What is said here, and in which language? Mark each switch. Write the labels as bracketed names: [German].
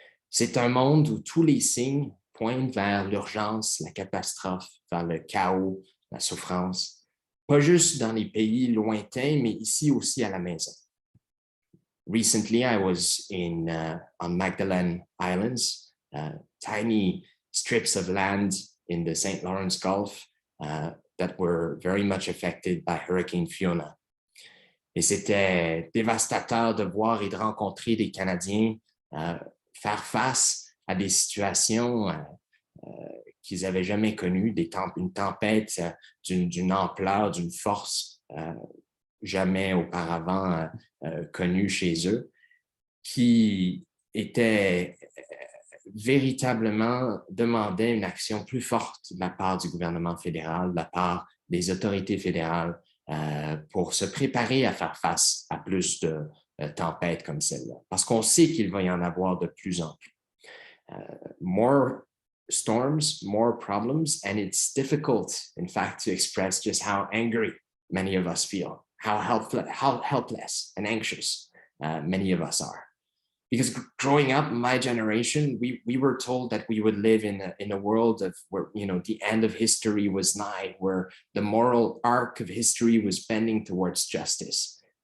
[French] C'est un monde où tous les signes pointent vers l'urgence, la catastrophe, vers le chaos, la souffrance, pas juste dans les pays lointains, mais ici aussi à la maison. [English] Recently, I was on Magdalene Islands, tiny strips of land in the St. Lawrence Gulf that were very much affected by Hurricane Fiona. [French] Et c'était dévastateur de voir et de rencontrer des Canadiens faire face à des situations qu'ils n'avaient jamais connues, une tempête d'une ampleur, d'une force jamais auparavant connue chez eux, qui était véritablement demandait une action plus forte de la part du gouvernement fédéral, de la part des autorités fédérales pour se préparer à faire face à plus de tempêtes comme celle-là, parce qu'on sait qu'il va y en avoir de plus en plus. [English] More storms, more problems, and it's difficult, in fact, to express just how angry many of us feel, how helpless and anxious many of us are. Because growing up, my generation, we were told that we would live in a world of where, the end of history was nigh, where the moral arc of history was bending towards justice.